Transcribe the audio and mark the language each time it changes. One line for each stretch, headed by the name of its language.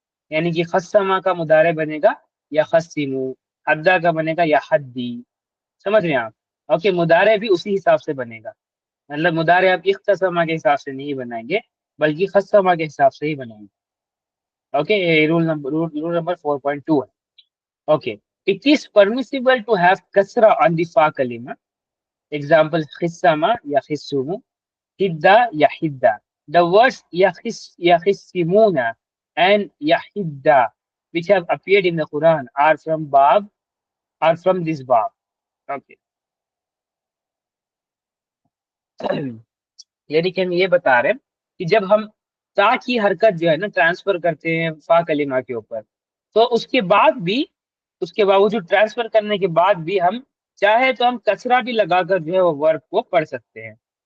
Hindi: यानी कि खस्समा का मुदारे बनेगा या खस्सिमू, हद्दा का बनेगा या हद्दी। समझ रहे हैं आप? ओके, मुदारे भी उसी हिसाब से बनेगा। मतलब मुदारे आप इख्तसमा के हिसाब से नहीं बनाएंगे, बल्कि खस्समा के हिसाब से ही बनाएंगे। ओके, ये रूल नंबर 4.2 है।
English: Okay, it is permissible to have kasra on the fa kalima. Example, khissama ya khissumu, hidda ya hidda. The words yakhissimuna and yahidda, which have appeared in the Quran, are from this bab. Okay.
Hindi: यानी कि हम ये बता रहे हैं कि जब हम ता की हरकत जो है ना ट्रांसफर करते हैं फा कलिमा के ऊपर, तो उसके बावजूद ट्रांसफर करने के बाद भी हम चाहे तो हम कसरा भी लगाकर जो है वो वर्ब को पढ़ सकते हैं।